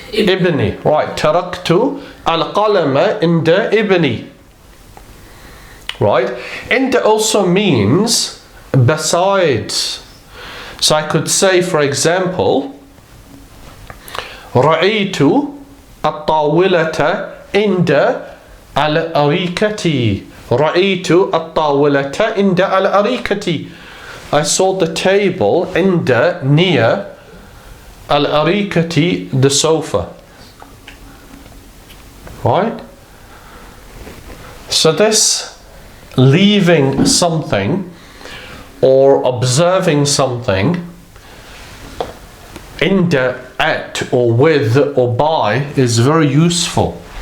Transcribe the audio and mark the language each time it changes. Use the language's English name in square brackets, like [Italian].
[Arabic] Ibni. Right. Taraktu al-qalama inda ibni. Right. [English] Inda also means besides. So I could say, for example, [Arabic] رأيت الطاولة عند الأريكة. رأيت الطاولة عند الأريكة. [English] I saw the table عند near الأريكة, the sofa. Right? So this leaving something or observing something inda, at, or with, or by is very useful.